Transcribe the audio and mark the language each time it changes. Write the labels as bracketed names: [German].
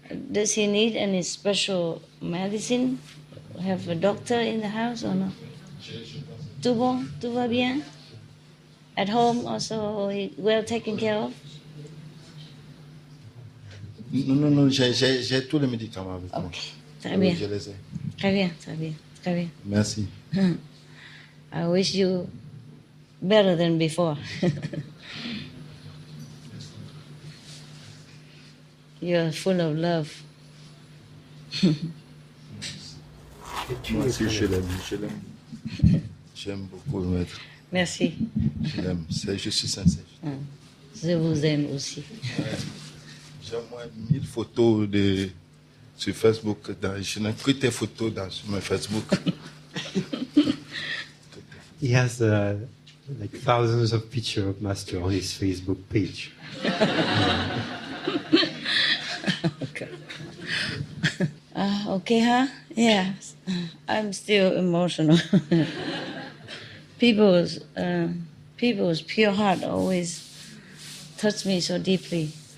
[English] Does he need any special medicine? Have a doctor in the house or no? [French] Tout bon? Tout va bien? [English] At home also well taken care of? [French] Non, j'ai tous les médicaments avec moi. Ok, très bien. Je les ai. Très bien, très bien, très bien. Merci. [English] I wish you better than before. You're full of love. [French] Moi aussi, je l'aime. J'aime beaucoup le maître. Merci. Je l'aime. Je suis sincère. Je vous aime aussi. J'ai au moins 1000 photos sur Facebook. Je n'ai que tes photos sur mon Facebook. [English] He has like thousands of pictures of Master on his Facebook page. Okay. Okay, huh? Yeah. I'm still emotional. People's pure heart always touch me so deeply.